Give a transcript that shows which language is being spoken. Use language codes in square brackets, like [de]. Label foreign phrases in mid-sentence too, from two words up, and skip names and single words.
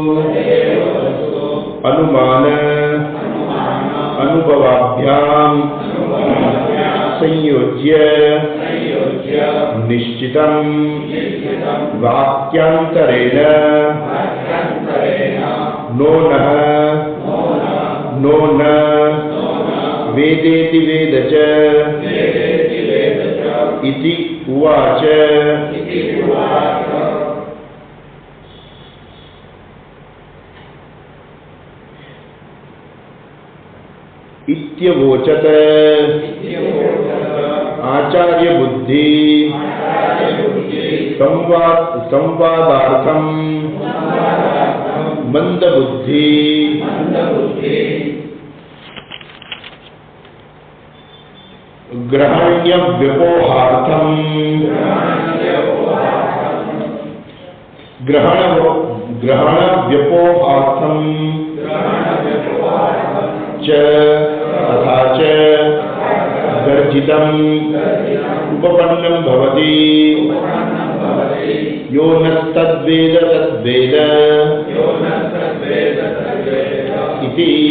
[sa] અનુમાન અનુભવાભ્યામ સંયોજ્ય નિશ્ચિતમ વાક્યાંતરેણ નો ન વેદેતિ વેદ ચ ઇતિ ઉવાચ. इत्यवोचत आचार्य बुद्धि संवादार्थम मंद बुद्धि. ગ્રહણ્ય વ્યપોહાર્થમ ગ્રહણ વ્યપોહાર્થમ ચ તથા ચ ગર્જિતમ ઉપપન્નમ ભવતિ યો નસ્તદ્વેદ તદ્વેદ ઇતિ.